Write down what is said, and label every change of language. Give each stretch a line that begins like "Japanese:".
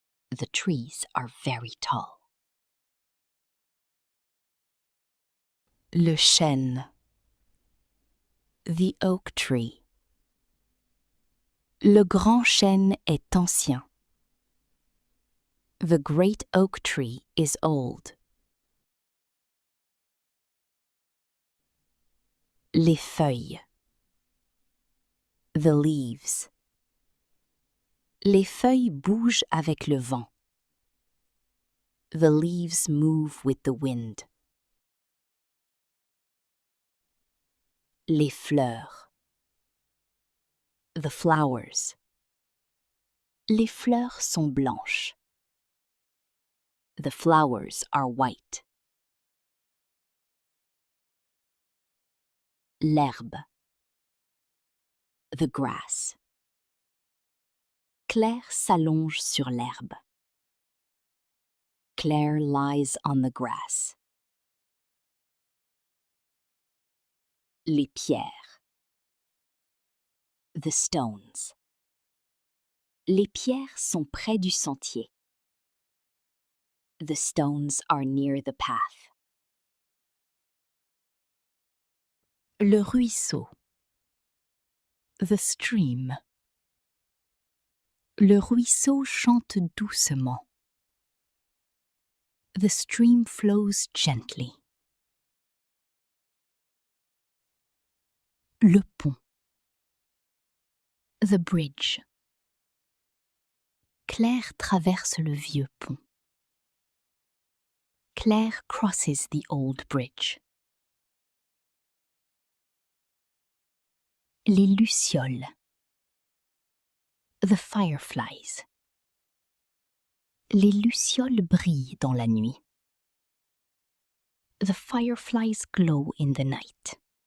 English: The trees are very tall.
French: Le chêne.
English: The oak tree.
French: Le grand chêne est ancien.
English: The great oak tree is old.
French: Les feuilles.
English: The leaves.
French: Les feuilles bougent avec le vent.
English: The leaves move with the wind.
French: Les fleurs.
English: The flowers.
French: Les fleurs sont blanches.
English: The flowers are white.
French: L'herbe.
English: The grass.
French: Claire s'allonge sur l'herbe.
English: Claire lies on the grass.
French: Les pierres.
English: The stones.
French: Les pierres sont près du sentier.
English: The stones are near the path.
French: Le ruisseau.
English: The stream.
French: Le ruisseau chante doucement.
English: The stream flows gently.
French: Le pont.
English: The bridge.
French: Claire traverse le vieux pont.
English: Claire crosses the old bridge.
French: Les lucioles.
English: The fireflies.
French: Les lucioles brillent dans la nuit.
English: The fireflies glow in the night.